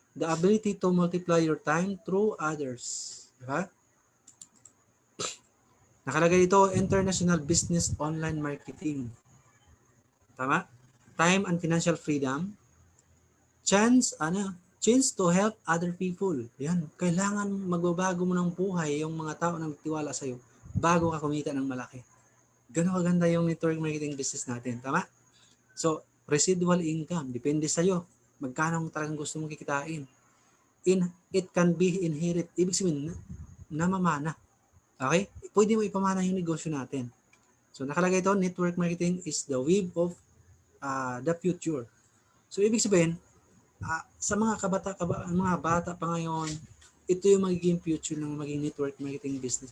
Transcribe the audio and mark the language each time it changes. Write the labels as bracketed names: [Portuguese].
[English] The ability to multiply your time through others. [Filipino] Diba? Nakalagay dito, [English] international business online marketing. [Filipino] Tama? [English] Time and financial freedom. Chance to help other people. [Filipino] Yan. Kailangan magbabago mo ng buhay yung mga tao na nagtiwala sa'yo bago ka kumita ng malaki. Ganun kaganda yung network marketing business natin. Tama? So, residual income. Depende sa'yo. Magkano talagang gusto mong kikitain. [English] It can be inherit. [Filipino] Ibig sabihin, namamana. Okay? Pwede mo ipamana yung negosyo natin. [English] So, [Filipino] nakalagay ito, [English] network marketing is the wave of the future. [Filipino] So, ibig sabihin, sa mga bata pa ngayon, ito yung magiging future ng maging network marketing business.